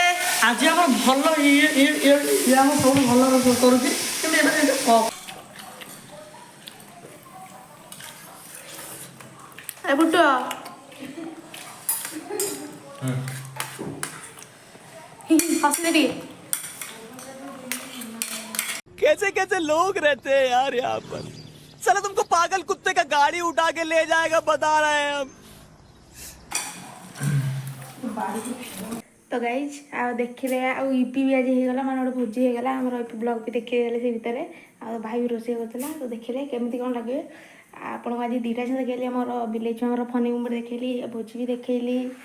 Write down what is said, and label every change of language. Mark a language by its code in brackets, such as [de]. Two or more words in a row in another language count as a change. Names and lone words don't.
[or] ଆଜି ଆମର ଭଲ ଇଏ ଆମ ସବୁଠୁ ଭଲ ରୋଷେଇ କରୁଛି କିନ୍ତୁ ଏବେ ଏ ବୁଟ ହସିଲେ ଟିକେ। [hi] कैसे कैसे लोग रहते हैं यार यहाँ पर। साला तुमको पागल कुत्ते का गाड़ी उठा के ले जाएगा बता रहे हैं हम। [or] ତ ଗାଇଜ୍ ଆଉ ଦେଖିଲେ ଆଉ ଇପି ବି ଆଜି ହେଇଗଲା, ମାନେ ଗୋଟେ ଭୋଜି ହେଇଗଲା ଆମର। ଇପି ବ୍ଲଗ୍ ବି ଦେଖେଇଦେଲେ ସେ ଭିତରେ। ଆଉ ଭାଇ ବି ରୋଷେଇ କରୁଥିଲା, ତ ଦେଖିଲେ କେମିତି କ'ଣ ଲାଗିବେ। ଆପଣଙ୍କୁ ଆଜି ଦୁଇଟା ଜିନିଷ ଦେଖେଇଲି, ଆମର ବିଲେଇ ଛୁଆଙ୍କର [en] funny movement [or] ଦେଖେଇଲି, ଭୋଜି ବି ଦେଖେଇଲି।